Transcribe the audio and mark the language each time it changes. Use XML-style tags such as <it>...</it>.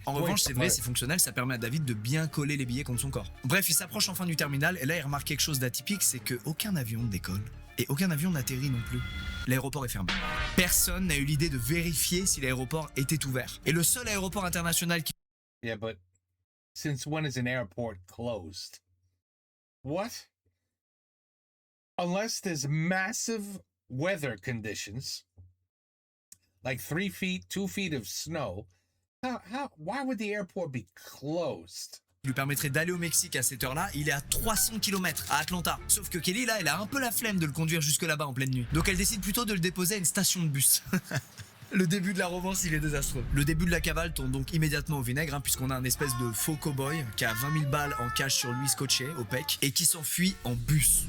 <fr>En revanche, c'est vrai, c'est fonctionnel, ça permet à David de bien coller les billets contre son corps. Bref, il s'approche enfin du terminal et là il remarque quelque chose d'atypique, c'est que aucun avion ne décolle et aucun avion n'atterrit non plus. L'aéroport est fermé. Personne n'a eu l'idée de vérifier si l'aéroport était ouvert. Et le seul aéroport international qui...</fr> <en>Yeah, but since when is an airport closed? What? Unless there's massive weather conditions, like 3 feet, 2 feet of snow, why would the airport be closed?</en> <fr>lui permettrait d'aller au Mexique à cette heure-là, il est à 300 km à Atlanta. Sauf que Kelly, là, elle a un peu la flemme de le conduire jusque là-bas en pleine nuit. Donc elle décide plutôt de le déposer à une station de bus. Le début de la romance, il est désastreux. Le début de la cavale tourne donc immédiatement au vinaigre, puisqu'on a un espèce de faux cow-boy qui a 20 000 balles en cash sur lui scotché au pec et qui s'enfuit en bus.</fr>